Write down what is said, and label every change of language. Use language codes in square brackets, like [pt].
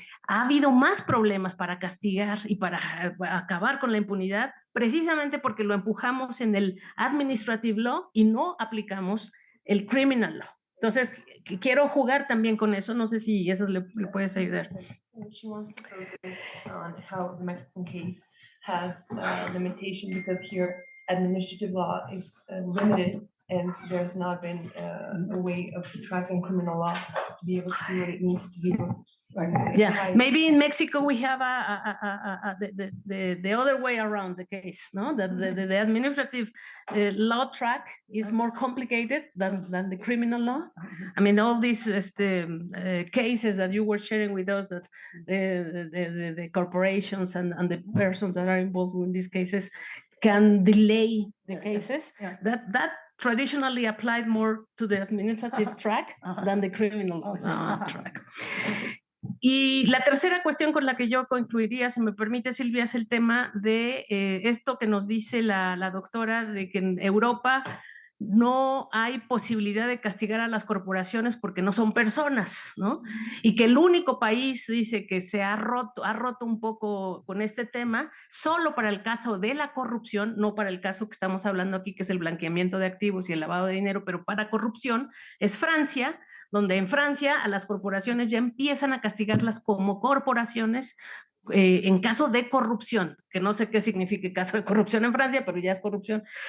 [es] Ha habido más problemas para castigar y para acabar con la impunidad, precisamente porque lo empujamos en el administrative law y no aplicamos el criminal law. Entonces, quiero jugar también con eso, no sé si eso le puedes ayudar. [en] She wants to focus on how the Mexican case has limitation, because here administrative law is limited, and there's not been a way of tracking criminal law to be able to do what it needs to do. Yeah, maybe in Mexico we have the other way around the case, no? The administrative law track is more complicated than the criminal law. I mean, all these cases that you were sharing with us, that the corporations and the persons that are involved in these cases can delay the cases. That traditionally applied more to the administrative track than the criminal track. [es] Y la tercera cuestión con la que yo concluiría, si me permite, Silvia, es el tema de esto que nos dice la doctora, de que en Europa no hay posibilidad de castigar a las corporaciones porque no son personas, ¿no? Y que el único país, dice, que se ha roto un poco con este tema, solo para el caso de la corrupción, no para el caso que estamos hablando aquí, que es el blanqueamiento de activos y el lavado de dinero, pero para corrupción, es Francia, donde en Francia a las corporaciones ya empiezan a castigarlas como corporaciones en caso de corrupción, que no sé qué significa caso de corrupción en Francia, pero ya es corrupción.